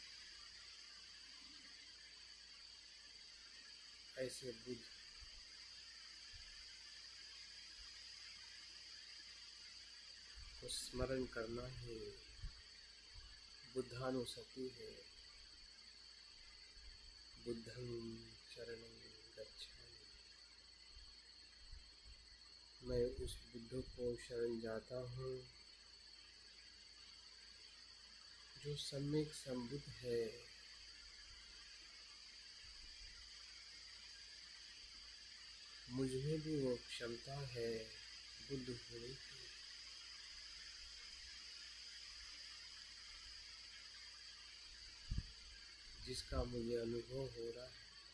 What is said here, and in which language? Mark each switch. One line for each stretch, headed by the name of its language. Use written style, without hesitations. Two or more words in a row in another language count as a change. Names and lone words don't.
Hindi: ऐसे बुद्ध को स्मरण करना ही बुद्धानुसति है।
Pali: बुद्धं शरणं गच्छामि।
Hindi: मैं उस बुद्ध को शरण जाता हूँ जो सम्यक संबुद्ध है। मुझ में भी वो क्षमता है बुद्ध होने की, जिसका मुझे अनुभव हो रहा है।